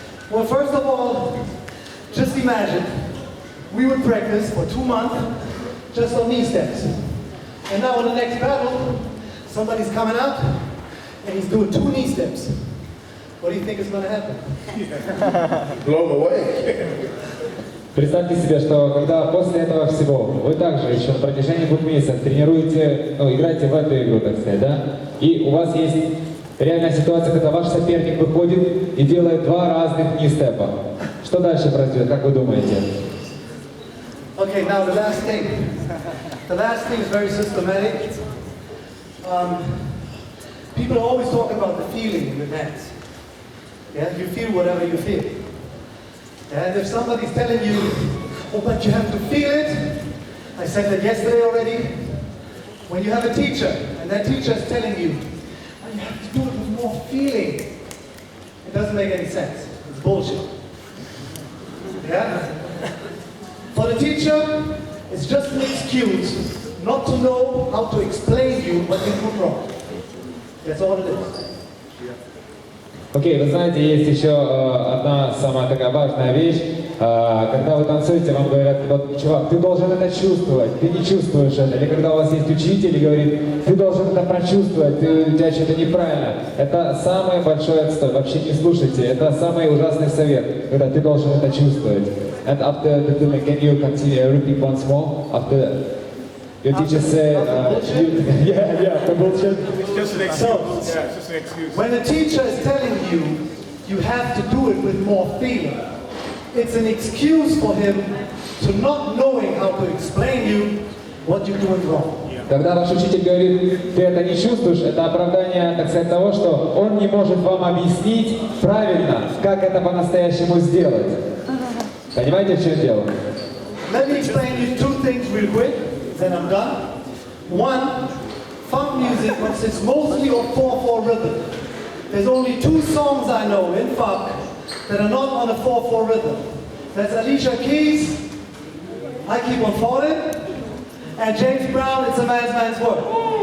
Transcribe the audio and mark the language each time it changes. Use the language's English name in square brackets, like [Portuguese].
[English] Well, first of all, just imagine we would practice for 2 months just on knee steps. And now in the next battle, somebody's coming out and he's doing 2 knee steps. What do you think is going to happen? Blown away. [Russian] Представьте себе, что когда после этого всего вы также еще на протяжении 2 месяцев тренируете, играете в эту игру, так сказать, да? И у вас есть Реальная ситуация, когда ваш соперник выходит и делает 2 разных ни-степа. Что дальше произойдет, как вы думаете? [English] Okay, now the last thing. The last thing is very systematic. People always talk about the feeling in the dance. Yeah, you feel whatever you feel. Yeah, and if somebody's telling you, oh, but you have to feel it, I said that yesterday already. When you have a teacher, and that teacher is telling you, oh, you have to do it with more feeling, it doesn't make any sense. It's bullshit. Yeah? For the teacher, it's just an excuse not to know how to explain you what you put wrong. That's all it is. [Russian] Окей, вы знаете, есть еще одна самая такая важная вещь. Когда вы танцуете, вам говорят, вот, чувак, ты должен это чувствовать, ты не чувствуешь это. Или когда у вас есть учитель и говорит, ты должен это прочувствовать, у тебя что-то неправильно. Это самый большой отстой, вообще не слушайте. Это самый ужасный совет, когда ты должен это чувствовать. [English] And after the film, can you continue repeat once more? After your teacher say, yeah, the bullshit. It's just an excuse. Yeah, it's just an excuse. When a teacher is telling you, you have to do it with more feeling, it's an excuse for him to not knowing how to explain you what you're doing wrong. [Russian] Когда ваш учитель говорит, ты это не чувствуешь, это оправдание, так сказать, того, что он не может вам объяснить правильно, как это по-настоящему сделать. Понимаете, в чем дело? [English] Let me explain you 2 things real quick, then I'm done. One, funk music consists mostly of 4/4 rhythm. There's only 2 songs I know in funk that are not on a 4/4 rhythm. That's Alicia Keys, I Keep On Falling, and James Brown, It's a Man's World.